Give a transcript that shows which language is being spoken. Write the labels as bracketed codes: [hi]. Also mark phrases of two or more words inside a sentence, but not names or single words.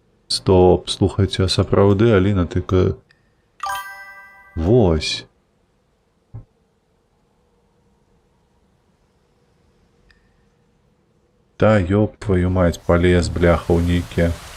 [be] Стоп, слухайце, а сапраўды Аліна такая... Вось. Да, [ru] ёб твою мать, полез, [be] бляха, ў нейкія.